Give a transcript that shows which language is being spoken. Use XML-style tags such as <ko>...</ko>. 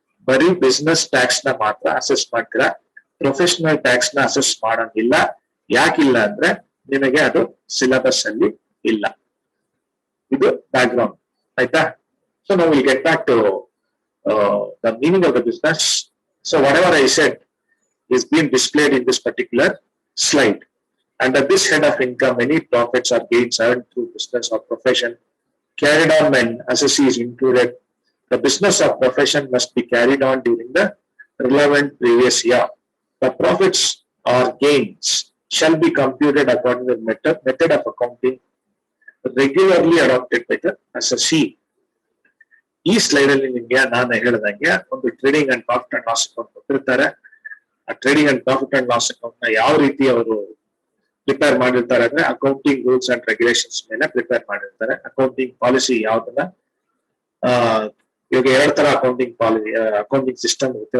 <kn>ಬರೀ business tax ನ ಮಾತ್ರ ಅಸೆಸ್ ಮಾಡ್ತೀರಾ. ಪ್ರೊಫೆಷನಲ್ ಟ್ಯಾಕ್ಸ್ ನ ಅಸೆಸ್ ಮಾಡಂಗಿಲ್ಲ. ಯಾಕಿಲ್ಲ ಅಂದ್ರೆ ನಿಮಗೆ ಅದು ಸಿಲೆಬಸ್ ಅಲ್ಲಿ ಇಲ್ಲ. ಇದು ಬ್ಯಾಕ್ ಗ್ರೌಂಡ್, ಆಯ್ತಾ?</kn> <en>So ನಾವು will get back to the meaning of the business. So whatever I said is being displayed in this particular slide. Under this head of income, any profits or gains earned through business or profession carried on when assessee is included. The business or profession must be carried on during the relevant previous year. The profits or gains shall be computed according to the method of accounting regularly adopted by the assessee.</en> <kn>ಈ slide ಅಲ್ಲಿ ನಿಮ್ಗೆ ನಾನು ಹೇಳಿದಂಗೆ ಒಂದು trading and profit and loss account ಕೊಟ್ಟಿರ್ತಾರೆ. ಆ trading and profit and loss account ನ ಯಾವ ರೀತಿ ಅವರು ಪ್ರಿಪೇರ್ ಮಾಡಿರ್ತಾರೆ ಅಂದ್ರೆ ಅಕೌಂಟಿಂಗ್ ರೂಲ್ಸ್ ಅಂಡ್ ರೆಗ್ಯುಲೇಷನ್ಸ್ ಮೇಲೆ ಪ್ರಿಪೇರ್ ಮಾಡಿರ್ತಾರೆ. ಅಕೌಂಟಿಂಗ್ ಪಾಲಿಸಿ ಯಾವ್ದನ್ನ, ಇವಾಗ 2 ತರ ಅಕೌಂಟಿಂಗ್ ಸಿಸ್ಟಮ್ ಇರುತ್ತೆ.</kn>